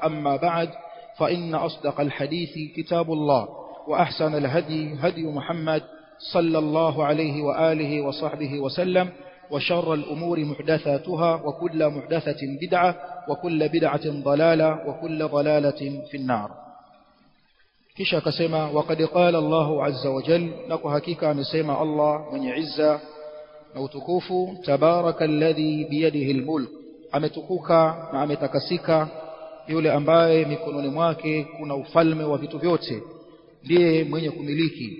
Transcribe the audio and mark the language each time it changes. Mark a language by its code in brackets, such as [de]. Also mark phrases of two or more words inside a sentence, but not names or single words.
[ar] أما بعد، فإن أصدق الحديث كتاب الله، وأحسن الهدي هدي محمد صلى الله عليه وآله وصحبه وسلم، وشر الأمور محدثاتها، وكل محدثة بدعة، وكل بدعة ضلالة، وكل ضلالة في النار. [sw] kisha akasema: [ar] وقد قال الله عز وجل, [sw] na kwa hakika amesema Allah mwenye izza na utukufu, [ar] تبارك الذي بيده الملك, [sw] ametukuka na ametakasika yule ambaye mikononi mwake kuna ufalme wa vitu vyote, ndiye mwenye kumiliki.